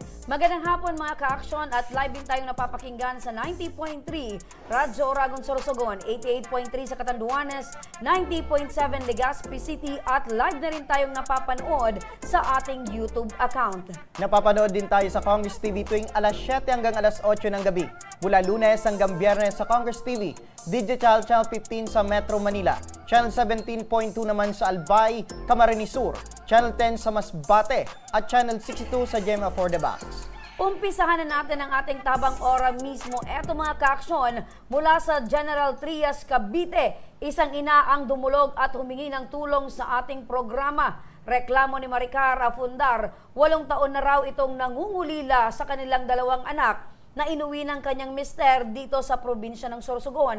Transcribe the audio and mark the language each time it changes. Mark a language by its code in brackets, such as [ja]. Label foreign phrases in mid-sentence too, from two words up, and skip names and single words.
[tl] Magandang hapon mga ka-aksyon at live din tayong napapakinggan sa 90.3 Radyo Oragon Sorsogon, 88.3 sa Catanduanes, 90.7 Legazpi City at live na rin tayong napapanood sa ating YouTube account. Napapanood din tayo sa Congress TV tuwing alas 7 hanggang alas 8 ng gabi. Mula Lunes hanggang Biyernes sa Congress TV, Digital Channel 15 sa Metro Manila, Channel 17.2 naman sa Albay, Camarines Sur, Channel 10 sa Masbate at Channel 62 sa Gemma for the Box. Umpisahan na natin ang ating tabang ora mismo. Eto mga ka-aksyon, mula sa General Trias, Cavite, isang ina ang dumulog at humingi ng tulong sa ating programa. Reklamo ni Maricar Afundar, 8 taon na raw itong nangungulila sa kanilang 2 anak na inuwi ng kanyang mister dito sa probinsya ng Sorsogon.